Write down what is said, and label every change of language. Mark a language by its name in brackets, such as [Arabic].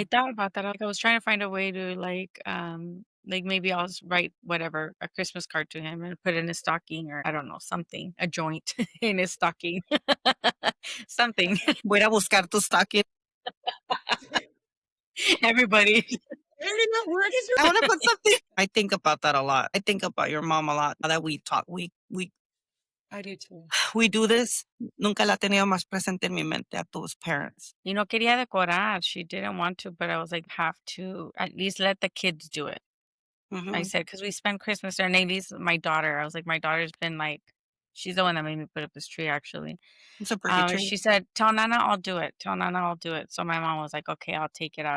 [English] I thought about that. Like I was trying to find a way to like maybe I'll write whatever, a Christmas card to him and put it in his stocking or I don't know, something, a joint in his stocking. Something. [Spanish] Voy a ir a buscar tu stocking. [English] Everybody. I don't know where it is. I want to put something. I think about that a lot. I think about your mom a lot. Now that we talk, we I do too. we do this. [Spanish] Nunca la he tenido más presente en mi mente a tus parents. Quería decorar. [English] She didn't want to, but I was like, have to at least let the kids do it. I said, because we spend Christmas there, and at least my daughter. I was like, my daughter's been like, she's the one that made me put up this tree, actually. It's a pretty tree. She said, tell Nana I'll do it. Tell Nana I'll do it. So my mom was like, okay, I'll take it out.